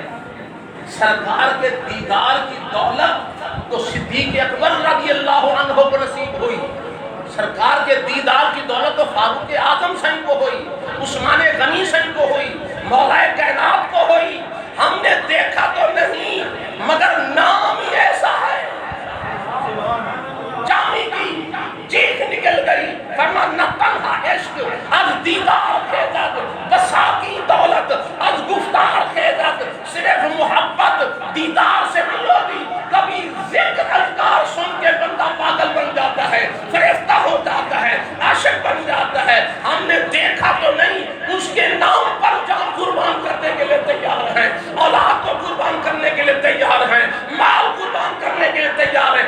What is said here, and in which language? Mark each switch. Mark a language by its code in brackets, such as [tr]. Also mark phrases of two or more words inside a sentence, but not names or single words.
[ur] سرکار کے دیدار کی دولت تو صدیق اکبر رضی اللہ عنہ کو نصیب ہوئی، سرکار کے دیدار کی دولت تو فاروق اعظم سن کو ہوئی، عثمان غنی سن کو ہوئی، مولا کائنات کو ہوئی۔ ہم نے دیکھا تو نہیں مگر نام ہی ایسا ہے۔ جامی کی چیخ نکل گئی، فرما [fa] نہ تنہا عشق از دیدار خیزد، بساکی دولت از گفتار خیزد۔ [ur] صرف محبت دیدار سے نہیں ہوتی، کبھی ذکر اذکار سن کے بندہ پاگل بن جاتا ہے، فریفتہ ہو جاتا ہے، عاشق بن جاتا ہے۔ ہم نے دیکھا تو نہیں، اس کے نام پر جان قربان کرنے کے لیے تیار ہیں، اولاد کو قربان کرنے کے لیے تیار ہیں، مال قربان کرنے کے لیے تیار ہیں۔